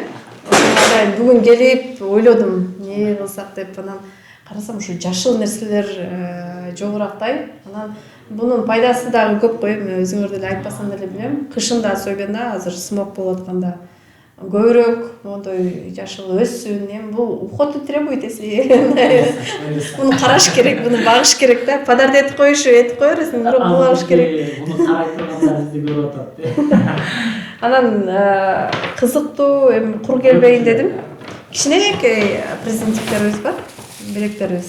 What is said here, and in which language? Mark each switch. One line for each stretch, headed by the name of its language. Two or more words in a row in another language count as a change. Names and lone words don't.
Kyrgyz: Ошондо бүгүн келип ойлодум, эмне кылсак деп, анан карасам ушу жашыл нерселер жогурактай. Анан бунун пайдасы дагы көп го, эми өзүңөр деле айтпасам деле билем. Кышында особенно азыр смог болуп атканда көбүрөөк мондой жашыл өссүн. Эми бул
Russian: уходу требует, если
Kyrgyz: муну караш керек, муну багыш керек да. Подарок этип коерсуң, бирок багыш керек. Муну карай тургандар бизди көрүп атат. Анан кызыктуу, эми кур келбейин дедим. Кичинекей презентиктерибиз бар, белектерибиз.